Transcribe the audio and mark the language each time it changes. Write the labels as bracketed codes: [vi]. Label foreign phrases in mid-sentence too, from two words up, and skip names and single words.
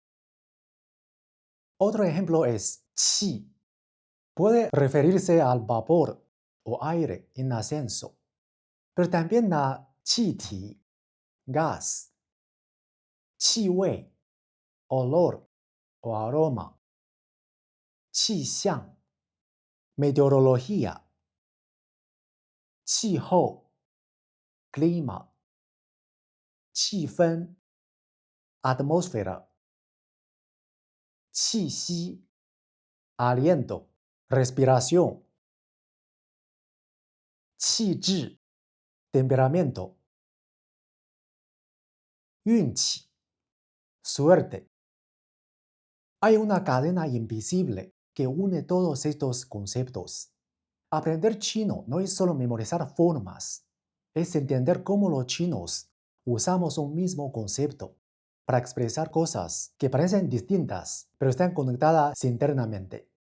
[es] Otro ejemplo es qi. Puede referirse al vapor o aire en ascenso, pero también a qiti, gas, [zh] 气味, [es] olor o aroma, 气象, meteorología, 气候, clima, 气氛, atmósfera, [zh] 气息, [es] aliento, respiración, [zh] 气质, temperamento, 运气, [es] suerte. Hay una cadena invisible que une todos estos conceptos. Aprender chino no es solo memorizar formas, es entender cómo los chinos usamos un mismo concepto para expresar cosas que parecen distintas, pero están conectadas internamente.